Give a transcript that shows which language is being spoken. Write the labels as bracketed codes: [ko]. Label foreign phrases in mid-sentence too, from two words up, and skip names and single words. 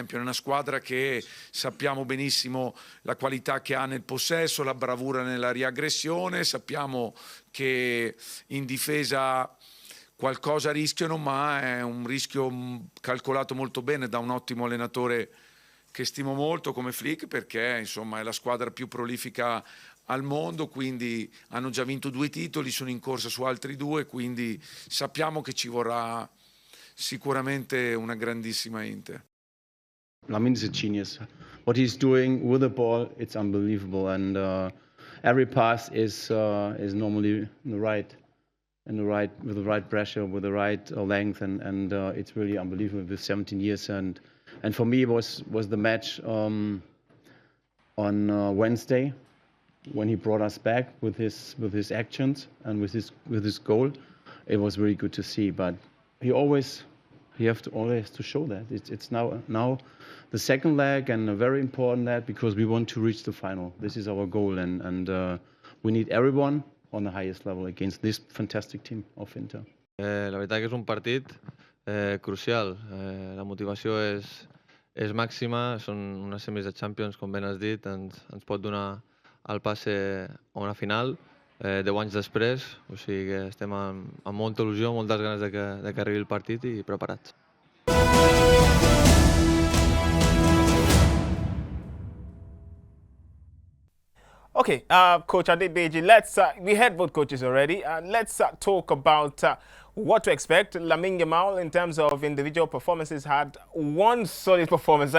[it] È una squadra che sappiamo benissimo la qualità che ha nel possesso, la bravura nella riaggressione, sappiamo che in difesa qualcosa rischiano, ma è un rischio calcolato molto bene da un ottimo allenatore che stimo molto come Flick, perché insomma è la squadra più prolifica al mondo, quindi hanno già vinto 2 titoli, sono in corsa su altri 2, quindi sappiamo che ci vorrà sicuramente una grandissima Inter. [en] Lamine is a genius. What he's doing with the ball, it's unbelievable, and every pass is normally with the right pressure, with the right length, and it's really unbelievable with 17 years. And for me, it was the match on Wednesday when he brought us back with his actions and with his goal. It was really good to see. But he always to show that it's now the second leg, and a very important leg, because we want to reach the final. This is our goal, and we need everyone on the highest level against this fantastic team of Inter. [ca] La veritat que és un partit crucial. La motivació és màxima, són unes semis de Champions, com ben has dit, ens pot donar el passe a una final 10 anys després, o sigui que estem amb molta il·lusió, moltes ganes de que arribi el partit i preparats. [en] Okay, Coach Adedeji, we heard both coaches already. Let's talk about what to expect. Lamine Yamal, in terms of individual performances, had one solid performance.